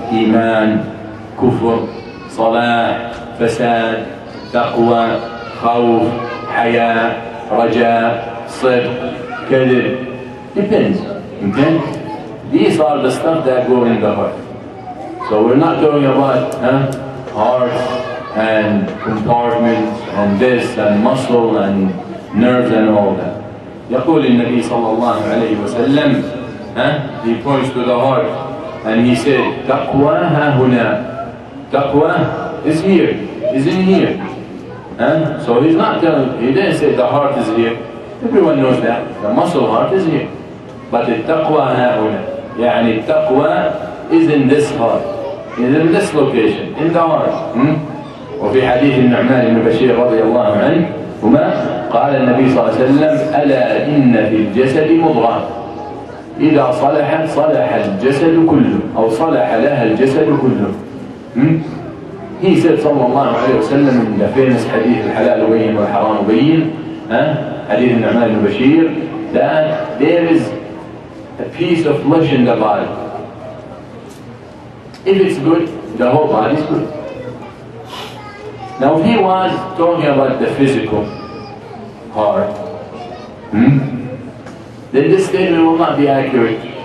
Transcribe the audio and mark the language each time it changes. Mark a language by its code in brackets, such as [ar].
[en] Iman, kufr, salah, fasad, taqwa, khawf, haya, raja, sidq, kadhib. Depends. Okay? These are the stuff that go in the heart. So we're not talking about heart and compartments and this and muscle and nerves and all that. [ar] يقول النبي صلى الله عليه وسلم, [en] he points to the heart and he said, [ar] تقوى ها هنا. [en] Taqwa is here, is in here. So he didn't say the heart is here. Everyone knows that. The muscle heart is here. But the taqwa [ar] ها هنا. يعني التقوى [en] is in this heart, is in this location, in the heart. [ar] وفي حديث النعمان بن بشير رضي الله عنه قال النبي صلى الله عليه وسلم ألا إن في الجسد مضغة إذا صلحت صلح الجسد كله أو صلح لها الجسد كله. [en] He said [ar] صلى الله عليه وسلم [en] in the famous [ar] حديث الحلال بين والحرام بين, حديث النعمان بن بشير, [en] that there is a piece of flesh in the body. If it's good, the whole body is good. Now if he was talking about the physical heart, then this statement will not be accurate.